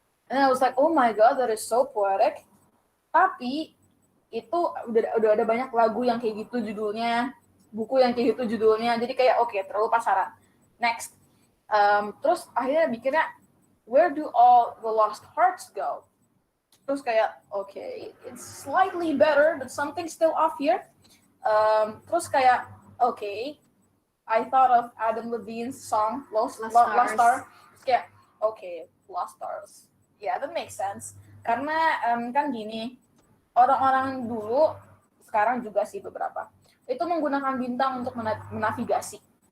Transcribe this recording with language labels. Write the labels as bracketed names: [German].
[English] And I was like, oh my god, that is so poetic. [Indonesian] Tapi itu udah ada banyak lagu yang kayak gitu judulnya, buku yang kayak gitu judulnya, jadi kayak oke, terlalu pasaran. [English] Next. [Indonesian] Terus akhirnya mikirnya, [English] where do all the lost hearts go? [Indonesian] Terus kayak, [English] okay, it's slightly better, but something still off here. [Indonesian] Terus kayak, [English] okay, I thought of Adam Levine's song, Lost Stars. [Indonesian] Terus kayak, okay, Lost Stars. [English] Yeah, that makes sense. [Indonesian] Karena kan gini, orang-orang dulu, sekarang juga sih beberapa, itu menggunakan bintang untuk menavigasi.